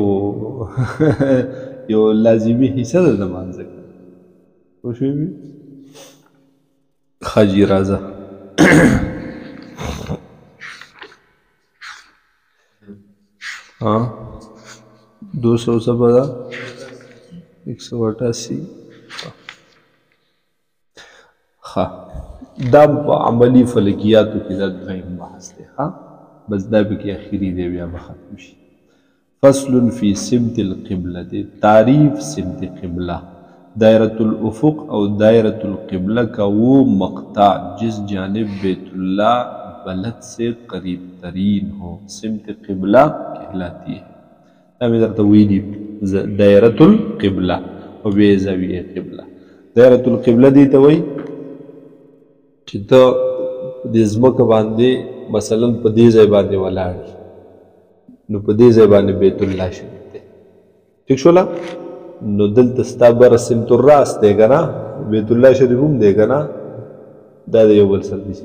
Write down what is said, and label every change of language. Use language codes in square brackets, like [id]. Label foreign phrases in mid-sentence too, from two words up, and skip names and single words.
[ps] یو لازمي حصه ده د مانځه کې پوه شوې ښه جي راځه 200 څه به ده 188 ښه دا په عملي فلکیاتو کې دا دویم بحث دی ښه بس دا پکې اخري دی بیا به ختم شي [ar] فصل فی سمت القبلة [ur] تعریف سمت قبلہ دائرۃ الافق او دائرۃ القبلہ کا وہ مقطع جس جانب بیت اللہ بلد سے قریب ترین ہو سمت قبلہ کہلاتی ہے [ps] میں درته ویلي دائرۃ القبلہ او بیا زاویه قبلہ دائرۃ القبلہ دی ته وایي چې ته د ځمکه باندې مثلا په دې ځای باندې ولاړ نو په دې ځای باندې بیت الله شریف دی ٹھیک شوله نو دلته ستا بره سمت الراس دی که نه بیت الله شریف هم دی که نه دا د یو بل سره داسې